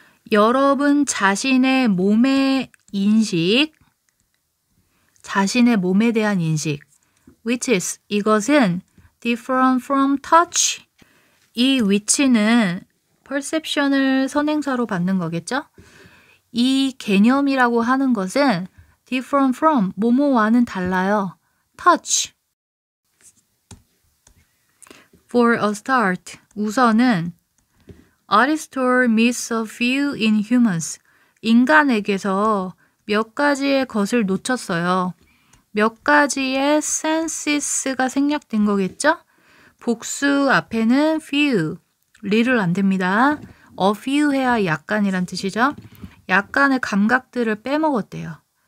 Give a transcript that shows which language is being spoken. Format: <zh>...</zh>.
<ko>여러분 자신의 몸의 인식, 자신의 몸에 대한 인식,</ko> <en>which is,</en> <ko>이것은</ko> <en>different from touch.</en> <ko>이 which는 perception을 선행사로 받는 거겠죠? 이 개념이라고 하는 것은</ko> <en>different from,</en> <ko>뭐뭐와는 달라요.</ko> <en>touch. For a start,</en> <ko>우선은</ko> <en>Aristotle miss a few in humans.</en> <ko>인간에게서 몇 가지의 것을 놓쳤어요. 몇 가지의 senses가 생략된 거겠죠? 복수 앞에는 few, 리를 안 됩니다. a few 해야 약간이란 뜻이죠. 약간의 감각들을 빼먹었대요.</ko>